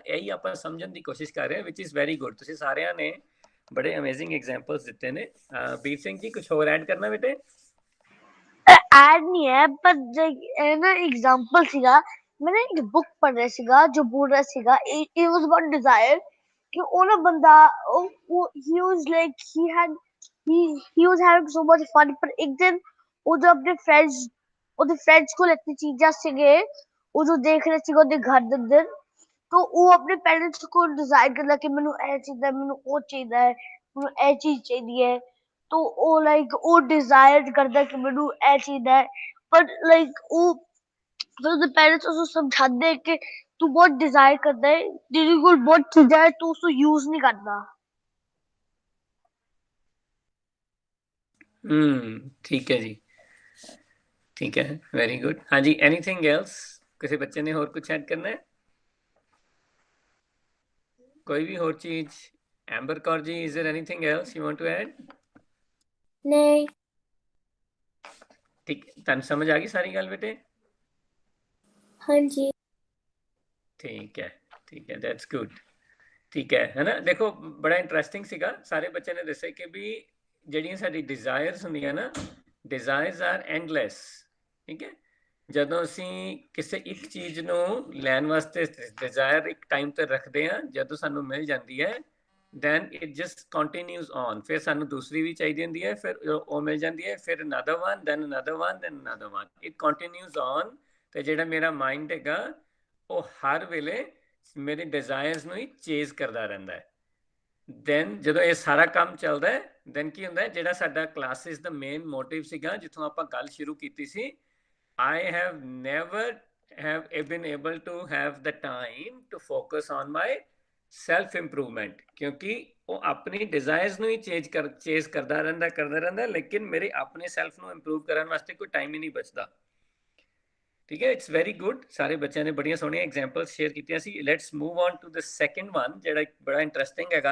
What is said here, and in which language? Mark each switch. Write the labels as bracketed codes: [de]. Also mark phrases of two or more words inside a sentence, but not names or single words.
[pa] ਇਹੀ ਆਪਾਂ ਸਮਝਣ ਦੀ ਕੋਸ਼ਿਸ਼ ਕਰ ਰਹੇ ਹਾਂ, [en] which is very good. [pa] ਤੁਸੀਂ ਸਾਰਿਆਂ ਨੇ ਬੜੇ [en] amazing examples [pa] ਦਿੱਤੇ ਨੇ। ਵੀਰ ਸਿੰਘ ਜੀ, ਕੁਝ ਹੋਰ ਐਡ ਕਰਨਾ ਬੇਟੇ? ਐਡ ਨਹੀਂ ਹੈ, ਪਰ ਇਹ ਨਾ ਐਗਜ਼ਾਮਪਲ ਸੀਗਾ। ਮੈਂ ਨਾ ਇੱਕ ਬੁੱਕ ਪੜ੍ਹ ਰਿਹਾ ਸੀਗਾ ਜੋ ਬੋਲ ਰਿਹਾ ਸੀਗਾ [en] it was about desire, [pa] ਕਿ ਉਹ ਨਾ ਬੰਦਾ [en] he was like he was having so much fun, [pa] ਪਰ ਇੱਕ ਦਿਨ ਉਹਦੇ ਫਰੈਂਡਸ ਕੋਲ ਇਤਨੀ ਚੀਜ਼ਾਂ ਸੀਗੇ, ਉਹ ਜੋ ਦੇਖ ਰਹੇ ਸੀਗਾ ਉਹਦੇ ਘਰ ਦੇ ਅੰਦਰ, ਤਾਂ ਉਹ ਆਪਣੇ ਪੈਰੈਂਟਸ ਕੋਲ ਡਿਜ਼ਾਇਰ ਕਰਦਾ ਕਿ ਮੈਨੂੰ ਇਹ ਚਾਹੀਦਾ, ਮੈਨੂੰ ਉਹ ਚਾਹੀਦਾ ਹੈ, ਮੈਨੂੰ ਇਹ ਚੀਜ਼ ਚਾਹੀਦੀ ਹੈ। [hi] तो वो लाइक वो डिजायर करता है कि [pa] ਮੈਨੂੰ ਇਹ ਚਾਹੀਦਾ [hi] है, पर लाइक वो फिर ਉਹਦੇ पेरेंट्स उसको समझाते हैं कि तू बहुत डिजायर करता है, तेरे कोल बहुत चीज़ां है, तू उसको यूज नहीं करता। [pa] ਠੀਕ ਹੈ ਜੀ, ਠੀਕ ਹੈ, [en] very good. [pa] ਹਾਂਜੀ, [en] anything else? [pa] ਕਿਸੇ ਬੱਚੇ ਨੇ ਹੋਰ ਕੁਝ ਐਡ ਕਰਨਾ ਹੈ? ਕੋਈ ਵੀ ਹੋਰ ਚੀਜ਼? [en] ਐਂਬਰ ਕੌਰ ਜੀ, is there anything else you want to add? [pa] ਨਹੀਂ। ਠੀਕ, ਤੁਹਾਨੂੰ ਸਮਝ ਆ ਗਈ ਸਾਰੀ ਗੱਲ ਬੇਟੇ? ਹਾਂਜੀ, ਠੀਕ ਹੈ, [en] that's good. [pa] ਠੀਕ ਹੈ ਨਾ? ਦੇਖੋ, ਬੜਾ ਇੰਟਰਸਟਿੰਗ ਸੀਗਾ, ਸਾਰੇ ਬੱਚਿਆਂ ਨੇ ਦੱਸਿਆ ਕਿ ਵੀ ਜਿਹੜੀਆਂ ਸਾਡੀ ਡਿਜ਼ਾਇਰਸ ਹੁੰਦੀਆਂ ਨਾ, [en] desires are endless. [pa] ਠੀਕ ਹੈ, ਜਦੋਂ ਅਸੀਂ ਕਿਸੇ ਇੱਕ ਚੀਜ਼ ਨੂੰ ਲੈਣ ਵਾਸਤੇ ਡਿਜ਼ਾਇਰ ਇੱਕ ਟਾਈਮ ਤੇ ਰੱਖਦੇ ਹਾਂ, ਜਦੋਂ ਸਾਨੂੰ ਮਿਲ ਜਾਂਦੀ ਹੈ [en] then it just continues on, [pa] ਫਿਰ ਸਾਨੂੰ ਦੂਸਰੀ ਵੀ ਚਾਹੀਦੀ ਹੁੰਦੀ ਹੈ, ਫਿਰ ਉਹ ਮਿਲ ਜਾਂਦੀ ਹੈ, ਫਿਰ [en] another one, then another one, then another one, it continues on। [pa] ਤੇ ਜਿਹੜਾ ਮੇਰਾ ਮਾਈਂਡ ਹੈਗਾ ਉਹ ਹਰ ਵੇਲੇ ਮੇਰੇ ਡਿਜ਼ਾਇਰਸ ਨੂੰ ਹੀ ਚੇਜ਼ ਕਰਦਾ ਰਹਿੰਦਾ ਹੈ। ਦੈਨ ਜਦੋਂ ਇਹ ਸਾਰਾ ਕੰਮ ਚੱਲਦਾ ਹੈ, ਦੈਨ ਕੀ ਹੁੰਦਾ ਹੈ, ਜਿਹੜਾ ਸਾਡਾ ਕਲਾਸਿਸ ਦਾ ਮੇਨ ਮੋਟਿਵ ਸੀਗਾ, ਜਿੱਥੋਂ ਆਪਾਂ ਗੱਲ ਸ਼ੁਰੂ ਕੀਤੀ ਸੀ, [en] I have never been able to have the time to focus on my self improvement, [pa] ਕਿਉਂਕਿ ਉਹ ਆਪਣੀ ਡਿਜ਼ਾਇਰਸ ਨੂੰ ਹੀ ਚੇਜ਼ ਕਰਦਾ ਰਹਿੰਦਾ, ਲੇਕਿਨ ਮੇਰੇ ਆਪਣੇ ਸੈਲਫ ਨੂੰ ਇੰਪਰੂਵ ਕਰਨ ਵਾਸਤੇ ਕੋਈ ਟਾਈਮ ਹੀ ਨਹੀਂ ਬਚਦਾ। ਠੀਕ ਹੈ, [en] it's very good. [pa] ਸਾਰੇ ਬੱਚਿਆਂ ਨੇ ਬੜੀਆਂ ਸੋਹਣੀਆਂ ਐਗਜ਼ਾਮਪਲਸ ਸ਼ੇਅਰ ਕੀਤੀਆਂ ਸੀ। [en] let's move on to the second one, [pa] ਜਿਹੜਾ ਬੜਾ ਇੰਟਰਸਟਿੰਗ ਹੈਗਾ।